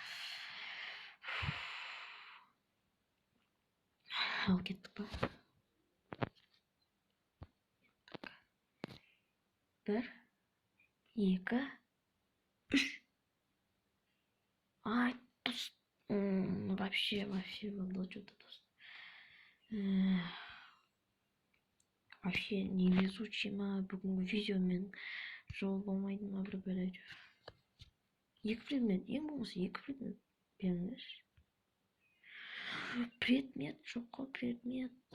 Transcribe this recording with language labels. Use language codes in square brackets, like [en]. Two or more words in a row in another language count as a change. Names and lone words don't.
[kk] Ал кеттік па? 1, 2, 3. Ай, дост. [ru] Вообще было что-то дост. Вообще невезучий [kk] ма, бүгінгі видеомен жол болмайды ма, бір бәле. 2 предмет, ең болмаса 2 предмет беріңдер. Предмет жоқ қой, предмет.